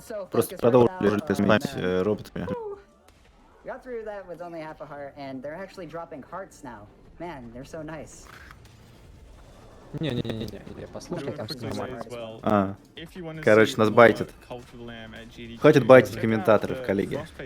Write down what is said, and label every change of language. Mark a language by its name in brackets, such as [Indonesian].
[Russian] Просто продолжили снимать роботами. [English] Got through that with only half a heart, and they're actually dropping hearts now. Man, they're so nice. [Russian] Не-не-не, я послушал, там все нормально. Короче, нас байтят. Хватит байтить комментаторов, коллеги.